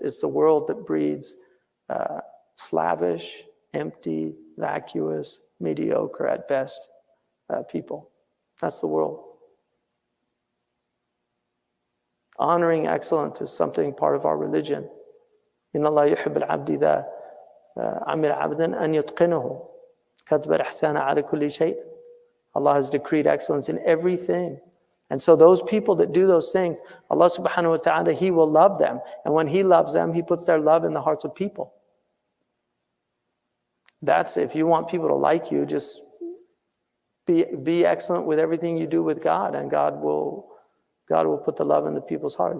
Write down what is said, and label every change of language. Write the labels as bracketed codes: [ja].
[en] It's the world that breeds slavish, empty, vacuous, mediocre at best people. That's the world. Honoring excellence is something part of our religion. [ar] إن الله يحب العبد إذا عمل عبدا أن يتقنه كتب الإحسان على كل شيء. [en] Allah has decreed excellence in everything. And so those people that do those things, Allah subhanahu wa ta'ala, He will love them. And when He loves them, He puts their love in the hearts of people. That's if you want people to like you, just be excellent with everything you do with God, and God will put the love into people's hearts.